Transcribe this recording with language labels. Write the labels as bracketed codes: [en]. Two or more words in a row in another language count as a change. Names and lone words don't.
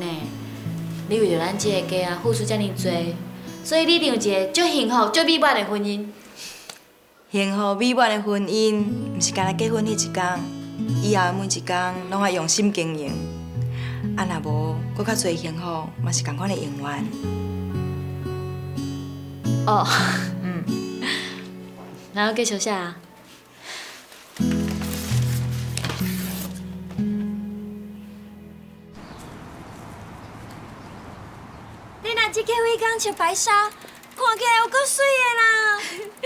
[nan] 你为着咱这个家啊，付出遮尔多，所以你一定有一个足幸福、足美满的婚姻。幸福美满的婚姻，毋是干那结婚迄一天，以后的每一天拢爱用心经营。啊，若无，搁较侪幸福，嘛是同款的愿望。哦，然后继续写啊。你若这个位讲穿白纱，看起来有够水的啦！